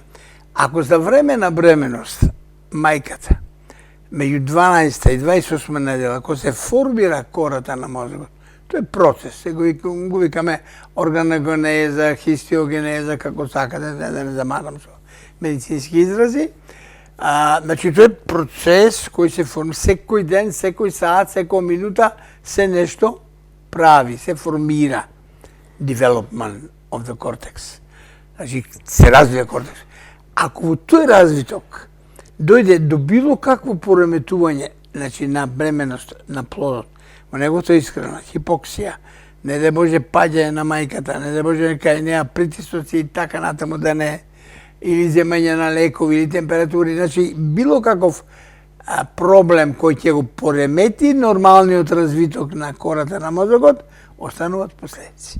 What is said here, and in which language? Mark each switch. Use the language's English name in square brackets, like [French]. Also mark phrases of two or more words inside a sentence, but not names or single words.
[Macedonian] Ако за време на бременост мајката меѓу 12 и 28 недела, ако се формира кората на мозокот, тоа е процес, го викаме органогенеза, хистиогенеза, како сакате, да не замарам со медицински изрази. Значи, тоа е процес кој се формира секој ден, секој саат, секоја минута, се нешто прави, се формира. [English] Development of the cortex. [Macedonian] Значи, се развива кортекс. Ако во тој развиток дојде до било какво пореметување, значи на бременост на плодот, во неговото искрена, хипоксија, не да може паѓање на мајката, не да може кај неа притисоци и така натаму да не, или земање на лекови или температури, значи било каков проблем кој ќе го поремети нормалниот развиток на кората на мозокот, остануваат последици.